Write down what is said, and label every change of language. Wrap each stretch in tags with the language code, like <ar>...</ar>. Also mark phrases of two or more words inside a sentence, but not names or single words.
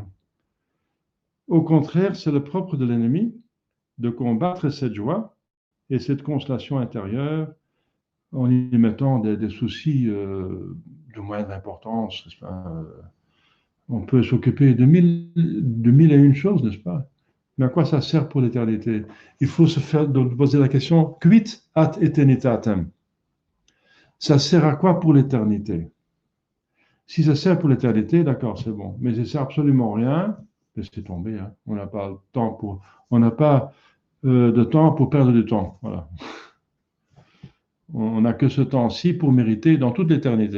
<fr>Au contraire, c'est le propre de l'ennemi de combattre cette joie et cette consolation intérieure en y mettant des soucis de moindre importance. On peut s'occuper de mille et une choses, n'est-ce pas? Mais à quoi ça sert pour l'éternité? Il faut se poser la question,</fr> <la>quid ad eternitatem?</la> <fr>Ça sert à quoi pour l'éternité? Si ça sert pour l'éternité, d'accord, c'est bon. Mais ça ne sert absolument rien, laissez tomber. Hein. On n'a pas de temps pour perdre du temps. Voilà. On n'a que ce temps-ci pour mériter dans toute l'éternité.</fr>